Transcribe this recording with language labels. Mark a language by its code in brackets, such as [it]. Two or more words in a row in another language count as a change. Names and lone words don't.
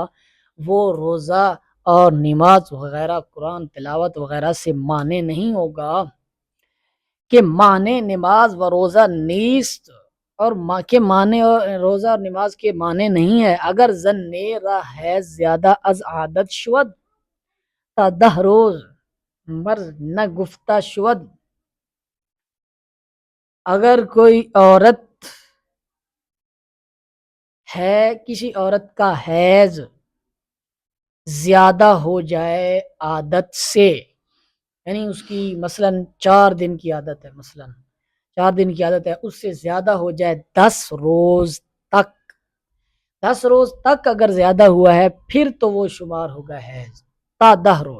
[ur] وہ روزہ اور نماز وغیرہ، قرآن تلاوت وغیرہ سے مانے نہیں ہوگا کہ مانے [fa] نماز و روزہ نیست، [ur] اور کے مانے اور روزہ اور نماز کے مانے نہیں ہے. [fa] اگر زن را ہے زیادہ از عادت شود تا 10 روز مرض نہ گفتہ شود. [ur] اگر کوئی عورت ہے، کسی عورت کا حیض زیادہ ہو جائے عادت سے، یعنی اس کی مثلا 4 دن کی عادت ہے، مثلا 4 دن کی عادت ہے، اس سے زیادہ ہو جائے 10 روز تک، 10 روز تک اگر زیادہ ہوا ہے پھر تو وہ شمار ہوگا حیض تا 10 روز.